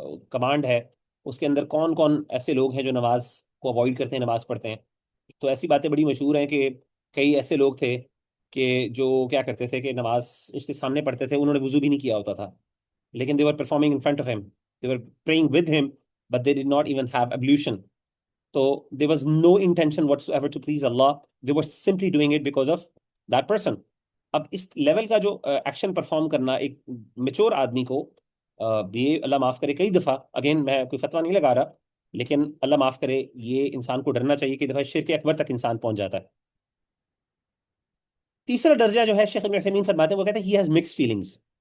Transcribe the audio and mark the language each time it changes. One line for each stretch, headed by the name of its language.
Urdu: Command ہے اس کے اندر کون کون ایسے لوگ ہیں جو نماز کو اوائڈ کرتے ہیں، نماز پڑھتے ہیں۔ تو ایسی باتیں بڑی مشہور ہیں کہ کئی ایسے لوگ تھے کہ جو کیا کرتے تھے کہ نماز اس کے سامنے پڑھتے تھے، انہوں نے وضو بھی نہیں کیا ہوتا تھا، لیکن
English: they were performing in front of him, they were praying with him, but they did not even have ablution. So there was no intention whatsoever to please Allah. They were simply doing it because of that person.
Urdu: اب اس level کا جو action perform کرنا ایک mature آدمی کو، یہ اللہ معاف کرے کئی دفعہ، اگین میں کوئی فتویٰ نہیں لگا رہا، لیکن اللہ معاف کرے یہ انسان کو ڈرنا چاہیے کہ دفعہ شرک اکبر تک انسان پہنچ جاتا ہے۔ تیسرا درجہ جو ہے شیخ ابن عثیمین فرماتے ہیں، وہ کہتے ہیں
English: he has mixed feelings.